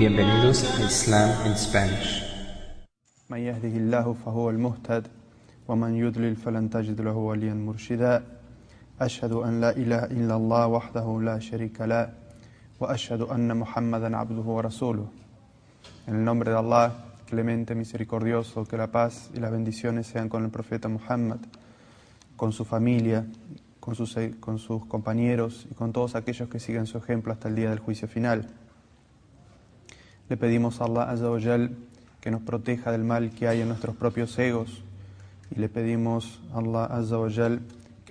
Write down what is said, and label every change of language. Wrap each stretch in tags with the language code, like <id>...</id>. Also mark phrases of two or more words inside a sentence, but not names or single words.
<es>Bienvenidos a Islam in Spanish.</es> <ar>من يهده الله فهو المهتد ومن يضلل فلن تجد له وليا مرشدا أشهد أن لا إله إلا الله وحده لا شريك له وأشهد أن محمدا عبده ورسوله.</ar> <es>En el nombre de Allah, clemente, misericordioso, que la paz y las bendiciones sean con el profeta Muhammad, con su familia, con sus compañeros y con todos aquellos que siguen su ejemplo hasta el día del juicio final. Le pedimos a Allah</es> <ar>عز وجل</ar> <es>que nos proteja del mal que hay en nuestros propios egos, y le pedimos a Allah</es> <ar>عز وجل</ar> <es>que</es>